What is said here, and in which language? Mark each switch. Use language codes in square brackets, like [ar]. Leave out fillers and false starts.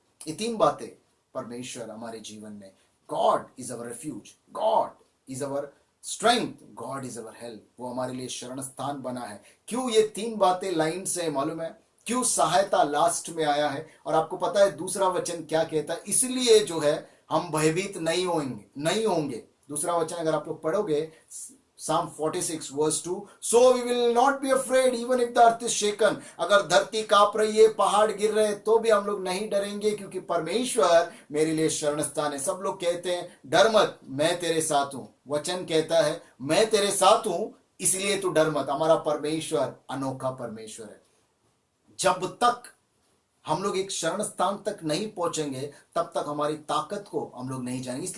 [hi] ये तीन बातें परमेश्वर हमारे जीवन में, [en] God is our refuge, God is our strength, God is our help, [hi] वो हमारे लिए शरण स्थान बना है। क्यों ये तीन बातें लाइन से मालूम है? क्यों सहायता लास्ट में आया है? और आपको पता है दूसरा वचन क्या कहता है? इसलिए जो है हम भयभीत नहीं होंगे। दूसरा वचन अगर आप लोग पढ़ोगे, [en] Psalm 46 verse 2, so we will not be afraid even if the earth is shaken। [hi] अगर धरती कांप रही है, पहाड़ गिर रहे हैं, तो भी हम लोग नहीं डरेंगे, क्योंकि परमेश्वर मेरे लिए शरण स्थान है। सब लोग कहते हैं डर मत, मैं तेरे साथ हूं। वचन कहता है मैं तेरे साथ हूं, इसलिए तू डर मत। हमारा परमेश्वर अनोखा परमेश्वर है। जब तक हम लोग एक शरण स्थान तक नहीं पहुंचेंगे, तब तक हमारी ताकत को हम लोग नहीं जानेंगे।